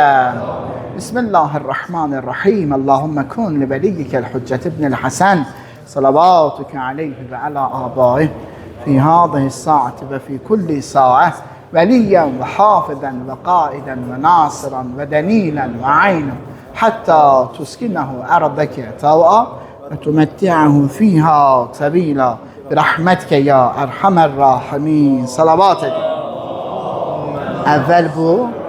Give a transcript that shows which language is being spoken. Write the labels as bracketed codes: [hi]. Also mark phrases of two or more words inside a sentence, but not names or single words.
[ar] بسم الله الرحمن الرحيم اللهم كن لوليك الحجة ابن الحسن. صلواتك عليه وعلى آبائه في هذه الساعة وفي كل ساعة. وليا وحافظا وقائدا وناصرا ودليلا وعينا. حتى تسكنه أرضك طوعا وتمتعه فيها طويلا برحمتك يا أرحم الراحمين. صلواتك. أول bu